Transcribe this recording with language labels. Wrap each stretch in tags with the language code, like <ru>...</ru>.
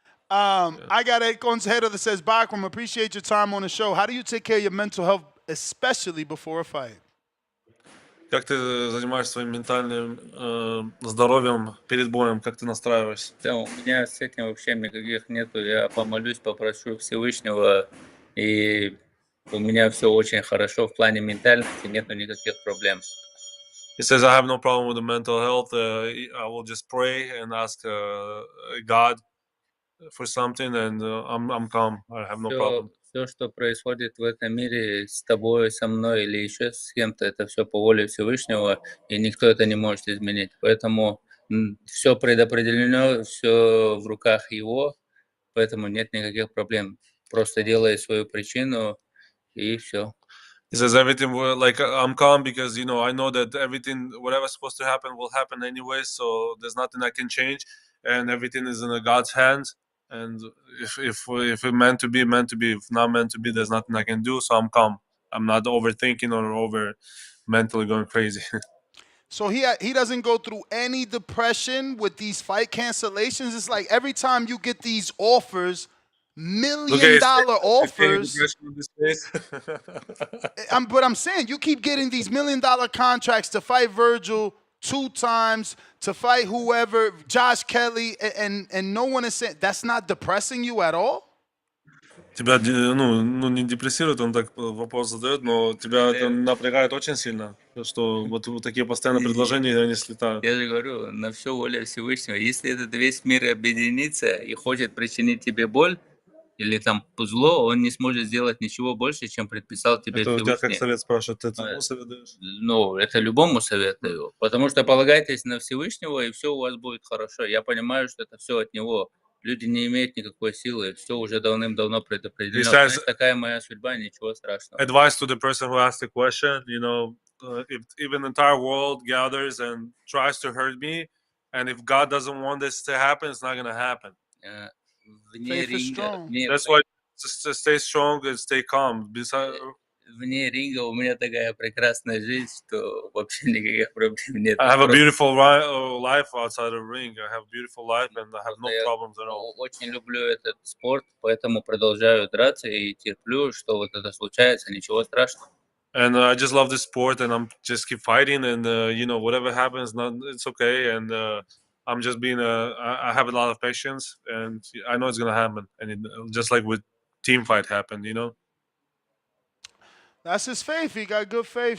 <en>I got a consejero that says, Bakhram, appreciate your time on the show. How do you take care of your mental health, especially before a fight?</en> <ru>Как ты занимаешься своим ментальным здоровьем перед боем? Как ты настраиваешься? Да, у меня с этим вообще никаких нету. Я помолюсь, попрошу Всевышнего, и у меня все очень хорошо в плане ментальности, нету никаких проблем.</ru> <en>He says, I have no problem with the mental health. I will just pray and ask God for something, and I'm calm. I have no problem.</en> <ru>Все, что происходит в этом мире с тобой, со мной или еще с кем-то, это все по воле Всевышнего, и никто это не может изменить. Поэтому все предопределено, все в руках Его, поэтому нет никаких проблем. Просто делай свою причину, и все.</ru> <en>He says everything like I'm calm because I know that everything, whatever's supposed to happen, will happen anyway. So there's nothing I can change, and everything is in God's hands. And if it meant to be, meant to be. If not meant to be, there's nothing I can do. So I'm calm. I'm not overthinking or over mentally going crazy. So he doesn't go through any depression with these fight cancellations. It's like every time you get these offers, $1 million offers. But I'm saying you keep getting these $1 million contracts to fight Virgil 2 times, to fight whoever, Josh Kelly, and no one is saying that's not depressing you at all.</en> <ru>Тебя, не депрессирует, он так вопрос задает, но тебя это напрягает очень сильно, что вот такие постоянные предложения, они слетают. Я же говорю, на все воля Всевышнего. Если этот весь мир объединится и хочет причинить тебе боль, или там зло, он не сможет сделать ничего больше, чем предписал тебе Это у тебя как Всевышний. совет спрашивают, ты этому совет даешь? Ну, это любому советую, потому что полагайтесь на Всевышнего, и все у вас будет хорошо. Я понимаю, что это все от Него. Люди не имеют никакой силы, все уже давным-давно предопределено. Знаешь, такая моя судьба, ничего страшного.</ru> <en>Advice to the person who asked the question, if even the entire world gathers and tries to hurt me, and if God doesn't want this to happen, it's not going to happen. Faith is strong. That's why just stay strong and stay calm.</en> <ru>Вне ринга у меня такая прекрасная жизнь, что вообще никаких проблем нет.</ru> <en>I have a beautiful life outside the ring. I have a beautiful life and I have no problems at all.</en> <ru>Очень люблю этот спорт, поэтому продолжаю драться и терплю, что вот это случается, ничего страшного.</ru> <en>And I just love this sport, and I'm just keep fighting, and whatever happens, it's okay. And I'm just I have a lot of patience, and I know it's gonna happen. And just like with team fight happened, you know. That's his faith. He got good faith.</en>